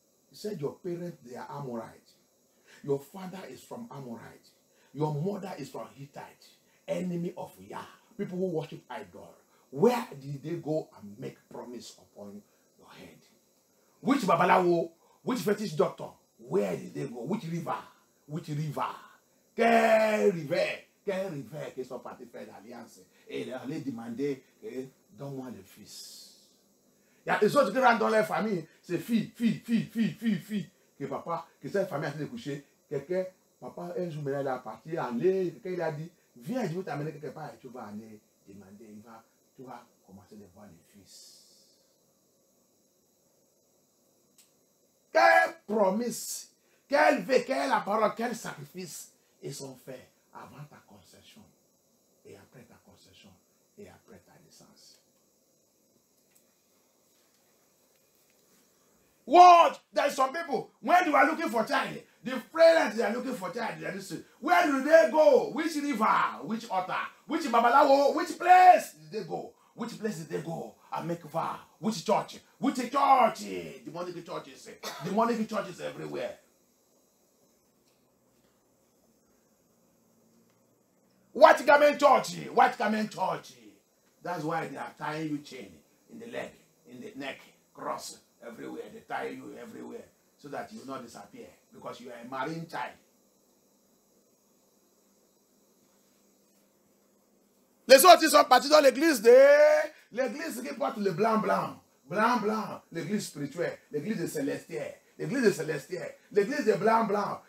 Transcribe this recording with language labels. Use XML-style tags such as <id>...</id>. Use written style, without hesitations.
<en>He said your parents, they are Amorites. Your father is from Amorite. Your mother is from Hittite. Enemy of Yah. People who worship idol. Where did they go and make promise upon your head? Which Babalawo? Which fetish doctor? Where did they go? Which river? Which river?</en> <fr>Quel river? Quel river qui sont partis faire l'alliance? Et ils allaient demander, donne-moi le fils. Il y a des autres qui rentrent dans leur famille, c'est fille. Que papa, que cette famille a été couchée. Quelqu'un, papa, un jour, il est parti, aller, quelqu'un il a dit, viens, je vais t'amener quelque part et tu vas aller demander, tu vas commencer à voir les fils. Quelle promesse, quelle vie, quelle parole, quel sacrifice ils sont faits avant ta conception et après ta conception et après ta naissance.</fr> <en>What? There are some people, when you are looking for child, the parents they are looking for child, they are listening. Where do they go? Which river? Which altar? Which Babalawo? Which place did they go? Which place did they go and make vow? Which church? Which church? Demonic churches. Demonic churches everywhere. White garment church. White garment church. That's why they are tying you chain in the leg, in the neck, cross everywhere. They tie you everywhere so that you will not disappear because you are a marine child.</en> <fr>Les autres, ils sont partis dans l'église qui porte le blanc. L'église spirituelle, l'église des célestiels, l'église des blancs.</fr>